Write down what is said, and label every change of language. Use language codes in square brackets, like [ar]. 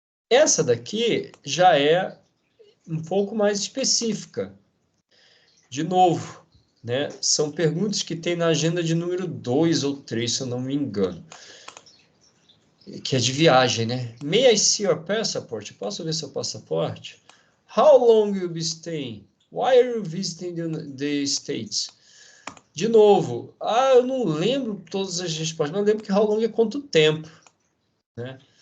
[pt] Essa daqui já é um pouco mais específica. De novo, né? São perguntas que tem na agenda de número 2 ou 3, se eu não me engano. Que é de viagem, né? [en] May I see your passport? [pt] Posso ver seu passaporte? [en] How long you be staying? Why are you visiting the States? [pt] De novo, eu não lembro todas as respostas, mas eu lembro que how long é quanto tempo, né?